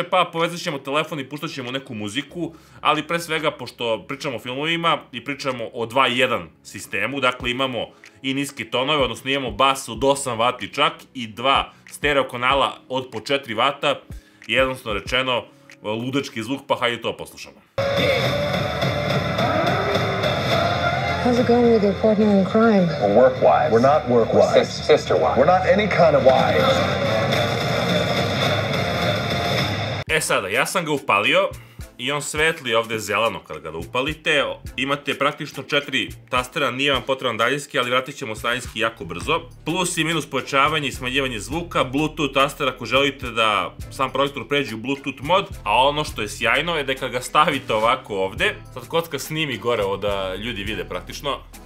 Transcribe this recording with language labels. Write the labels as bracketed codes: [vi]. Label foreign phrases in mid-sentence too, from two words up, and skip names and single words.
[sr] Pa povezat ćemo telefon i pustat ćemo neku muziku, ali pre svega, pošto pričamo o filmovima i pričamo o 2.1 sistemu, dakle imamo i niske tonove, odnosno imamo bas od 8 W čak i 2 stereo kanala od po 4 W, jednostavno rečeno, ludački zvuk, pa hajde to poslušamo. [en] How's it going with your partner in crime? We're work wives. We're not work wives. Sister wives. We're not any kind of wives. [sr] E sada, ja sam ga upalio i on svetli ovde zeleno kada ga upalite. Imate praktično 4 tastera, nije vam potreban daljinski, ali vratit ćemo se daljinski jako brzo. Plus i minus pojačavanje i smanjivanje zvuka, Bluetooth taster ako želite da sam projektor pređe u Bluetooth mod, a ono što je sjajno je da kada ga stavite ovako ovde, sad kocka snimi gore ovo da ljudi vide praktično.